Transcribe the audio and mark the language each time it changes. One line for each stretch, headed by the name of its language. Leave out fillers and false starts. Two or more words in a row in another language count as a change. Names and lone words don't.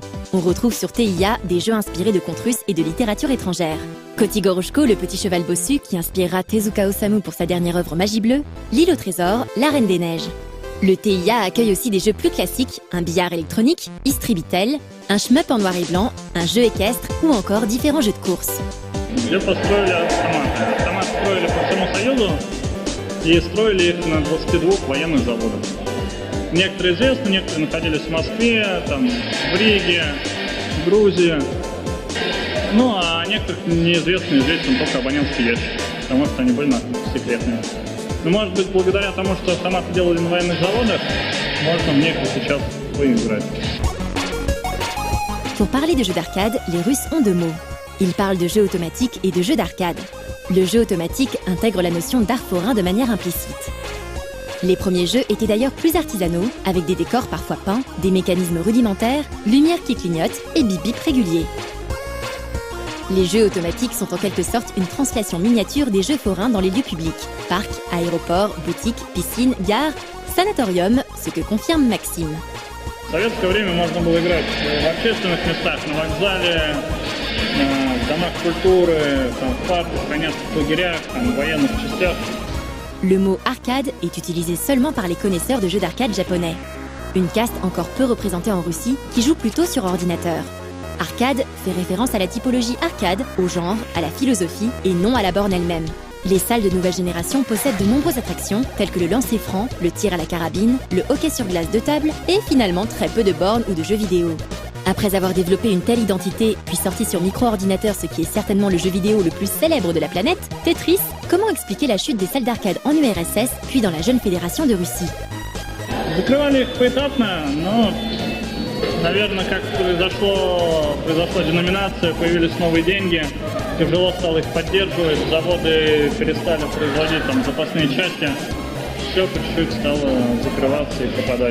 French: On retrouve sur TIA des jeux inspirés de contes russes et de littérature étrangère. Kotigoroshko, le petit cheval bossu qui inspirera Tezuka Osamu pour sa dernière œuvre Magie Bleue, L'île au trésor, La Reine des Neiges. Le TIA accueille aussi des jeux plus classiques, un billard électronique, Istribitel, un shmup en noir et blanc, un jeu équestre ou encore différents jeux de course.
Russian: Где построили автоматы? Автоматы строили по всему Союзу и строили их на 22 военных заводах. Некоторые известны, некоторые находились в Москве, в Риге, в Грузии. А некоторых неизвестны, известен только абонентский ящик, потому что они были секретные. Но, может быть, благодаря тому, что автоматы делали на военных заводах, можно в них и сейчас поиграть.
French: Pour parler de jeux d'arcade, les Russes ont 2 mots. Ils parlent de jeux automatiques et de jeux d'arcade. Le jeu automatique intègre la notion d'art forain de manière implicite. Les premiers jeux étaient d'ailleurs plus artisanaux, avec des décors parfois peints, des mécanismes rudimentaires, lumière qui clignote et bip-bip réguliers. Les jeux automatiques sont en quelque sorte une translation miniature des jeux forains dans les lieux publics. Parcs, aéroports, boutiques, piscines, gares, sanatoriums, ce que confirme Maxime.
Russian: В советское время можно было играть в общественных местах, на вокзале, в домах культуры, в парках, в военных лагерях, в военных частях.
French: Le mot arcade est utilisé seulement par les connaisseurs de jeux d'arcade japonais. Une caste encore peu représentée en Russie qui joue plutôt sur ordinateur. Arcade fait référence à la typologie arcade, au genre, à la philosophie et non à la borne elle-même. Les salles de nouvelle génération possèdent de nombreuses attractions telles que le lancer franc, le tir à la carabine, le hockey sur glace de table et finalement très peu de bornes ou de jeux vidéo. Après avoir développé une telle identité, puis sorti sur micro-ordinateur ce qui est certainement le jeu vidéo le plus célèbre de la planète, Tetris, comment expliquer la chute des salles d'arcade en URSS, puis dans la jeune fédération de Russie?
Russian: Закрывали их поэтапно, но, наверное, как произошла деноминация, появились новые деньги, тяжело стало их поддерживать, заводы перестали производить там запасные части, все по чуть-чуть стало закрываться и пропадать.